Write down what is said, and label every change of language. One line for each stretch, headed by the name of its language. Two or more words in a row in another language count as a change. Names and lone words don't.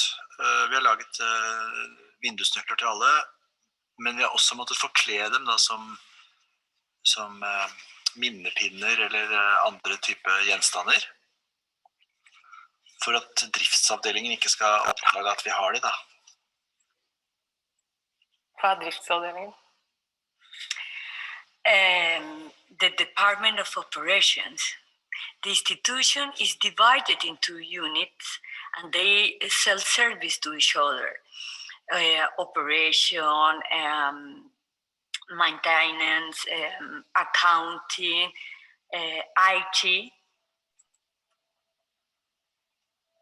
Norwegian: Vi har laget vindusnøkler til alle, men vi har også måttet forkle dem da, som minnepinner eller andre type gjenstander, for at driftsavdelingen ikke skal oppdage at vi har de da. Hva er driftsavdelingen?
English: The Department of Operations. The institution is divided into units and they sell service to each other. Operation, maintenance, accounting, IT.